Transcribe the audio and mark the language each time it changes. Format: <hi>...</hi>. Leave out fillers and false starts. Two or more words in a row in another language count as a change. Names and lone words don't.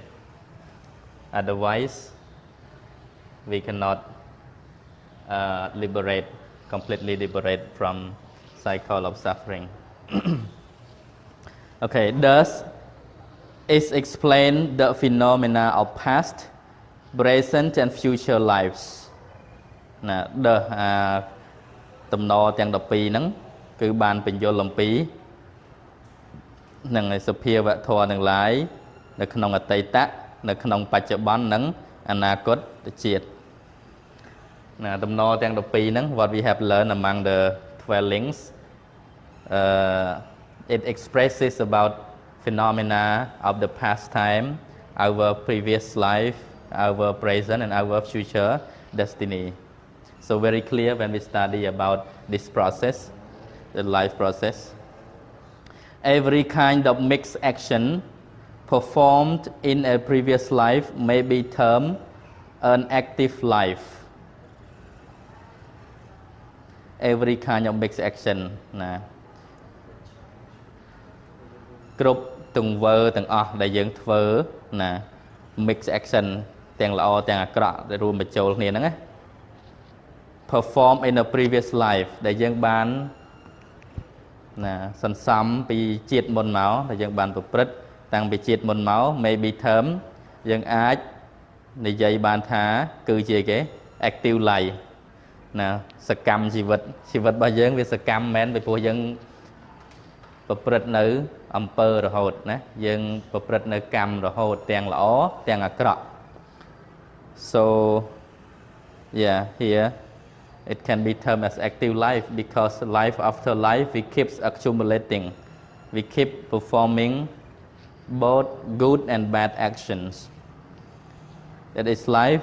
<en>Otherwise, we cannot completely liberate from cycle of suffering. Okay, thus is explained the phenomena of past, present and future lives.</en> <km>តំណទាំង12ហ្នឹងគឺបានបញ្យល់អំពីនឹងសភាវធម៌ទាំងឡាយនៅក្នុងអតីតៈនៅក្នុងបច្ចុប្បន្ននិងអនាគតជាតិតំណទាំង12ហ្នឹង</km> <en>what we have learned among the dwellings it expresses about phenomena of the past time, our previous life, our present and our future destiny. So very clear when we study about this process, the life process. Every kind of mixed action performed in a previous life may be termed an active life. Every kind of mixed action.</en> <km>គ្រប់ទង្វើទាំងអស់ដែលយើងធ្វើណា</km> <en>mix action</en> <km>ទាំងល្អទាំងអាក្រក់ដែលរួមបញ្ចូលគ្នាហ្នឹងណា</km> <en>perform in a previous life</en> <km>ដែលយើង បានណាសន្សំពីជាតិមុនមកដែលយើងបានប្រព្រឹត្តតាំងពីជាតិមុនមក</km> <en>maybe term</en> <km>យើងអាចនិយាយបានថាគឺជាគេ</km> <en>active life</en> <km>ណាសកម្មជីវិតរបស់យើងវាសកម្មមែនពីព្រោះយើងប្រព្រឹត្តនៅអំពើរហូតណាយើងប្រព្រឹត្តនៅកម្មរហូតទាំងល្អទាំងអាក្រក់ so</km> <en>here it can be termed as active life because life after life we keep accumulating, we keep performing both good and bad actions. That is life.</en>